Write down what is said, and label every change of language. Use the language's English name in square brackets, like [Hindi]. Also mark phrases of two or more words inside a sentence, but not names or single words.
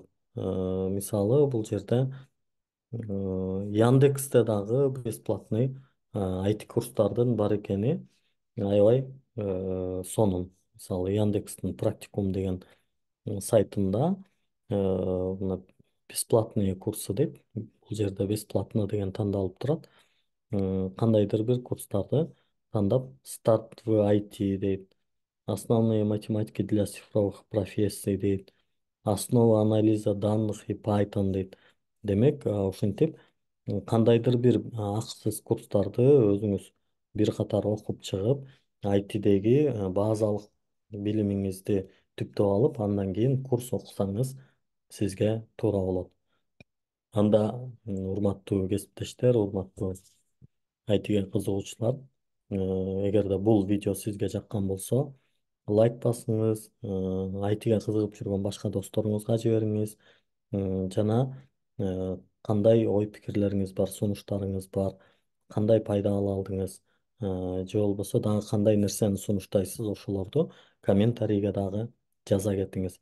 [Kyrgyz] Мисалы, бул жерде Яндексте дагы бесплатный IT курстардын бар экени аябай сонун. Мисалы Яндекстин практикум деген сайтында мына [Russian] бесплатные курсы [Kyrgyz] дейт. Бул жерде бесплатно деген тандалып турат. Кандайдыр бир курстарды тандап [Russian] старт в IT [Kyrgyz] дейт. [Russian] Основные математики для цифровых профессий дейт. Основа анализа данных и Python дейт. [Kyrgyz] Демек, ушинтип кандайдыр бир акысыз курстарды өзүңүз бир катар окуп чыгып, ITдеги базалык билимиңизди түптөп алып, андан кийин курс окусаңыз сизге туура болот. Анда урматтуу кесиптештер, урматтуу айтыга кызыгуучулар, эгерде бул видео сизге жаккан болсо, лайк басыңыз, айтыга кызыгып жүргөн башка досторуңузга жибериңиз, жана кандай ой пикирлериңиз бар, сунуштарыңыз бар, кандай пайда ала алдыңыз, же болбосо дагы кандай нерсени сунуштайсыз, ошолорду комментарийге дагы жаза кетиңиз.